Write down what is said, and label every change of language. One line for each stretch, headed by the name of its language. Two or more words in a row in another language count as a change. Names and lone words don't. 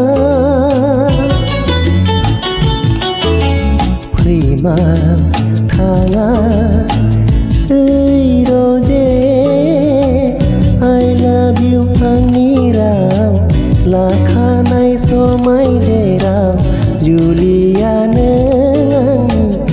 Bodo: फैमा थाङा रोजे
English: I love you
Bodo: आंनि राव लाखानाय समाय जेराव जुलिया नों आंनि